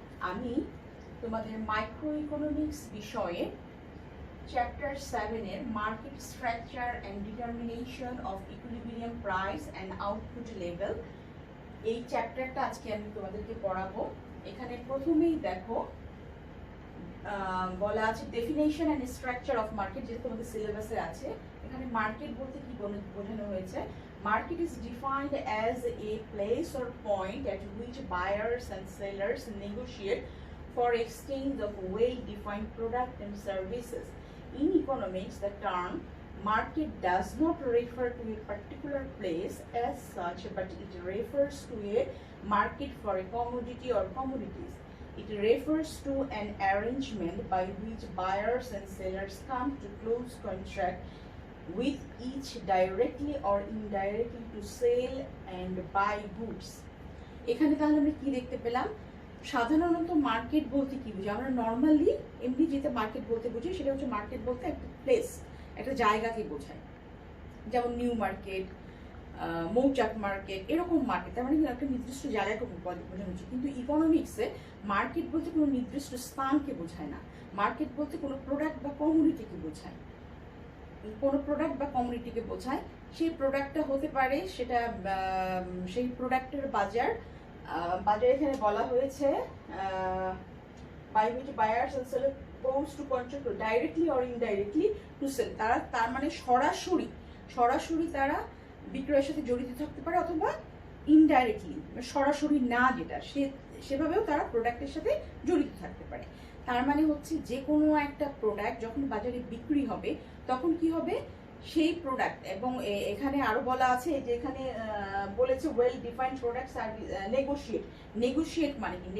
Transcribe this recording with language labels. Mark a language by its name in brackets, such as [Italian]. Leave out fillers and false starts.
[Bangla] আমি তোমাদের micro economics বিষয়ে চ্যাপ্টার 7 এর market structure and determination of equilibrium price and output level, এই চ্যাপ্টারটা আজকে আমি তোমাদেরকে পড়াবো। এখানে প্রথমেই দেখো বলা আছে definition and structure of market, যেটা তোমাদের সিলেবাসে আছে। এখানে মার্কেট বলতে কি বোঝানো হয়েছে? [English] Market is defined as a place or point at which buyers and sellers negotiate for exchange of well-defined products and services. In economics, the term market does not refer to a particular place as such, but it refers to a market for a commodity or commodities. It refers to an arrangement by which buyers and sellers come to close contract with each directly or indirectly to sell and buy goods. [Bangla] এখানে তাহলে আমরা কি দেখতে পেলাম? সাধারণত market বলতে কি বুঝি? আমরা নর্মালি এমনি যেটা মার্কেট বলতে বুঝি সেটা হচ্ছে মার্কেট বলতে একটা প্লেস, একটা জায়গাকে বোঝায়। যেমন নিউ মার্কেট, মৌচাক মার্কেট, এরকম মার্কেট, তার মানে একটা নির্দিষ্ট জায়গাকে বোঝানো হচ্ছে। কিন্তু ইকোনমিক্সে মার্কেট বলতে কোনো নির্দিষ্ট স্থানকে বোঝায় না। মার্কেট বলতে কোনো প্রোডাক্ট বা কমিউনিটিকে বোঝায়, কোনো প্রোডাক্ট বা কমিউনিটিকে বোঝায়। সেই প্রোডাক্টটা হতে পারে, সেটা সেই প্রোডাক্টের বাজার এখানে বলা হয়েছে [English] by which buyers and sellers comes to contract directly or indirectly to sell. [Bangla] তার মানে সরাসরি তারা বিক্রয়ের সাথে জড়িত থাকতে পারে, অথবা ইনডাইরেক্টলি সরাসরি না, যেটা সেভাবেও তারা প্রোডাক্টের সাথে জড়িত থাকতে পারে। তার মানে হচ্ছে যে কোনো একটা প্রোডাক্ট যখন বাজারে বিক্রি হবে তখন কি হবে, সেই প্রোডাক্ট, এবং এখানে আরো বলা আছে যে এখানে বলেছে ওয়েল ডিফাইন্ড প্রোডাক্টস আর নেগোশিয়েট মানে কি?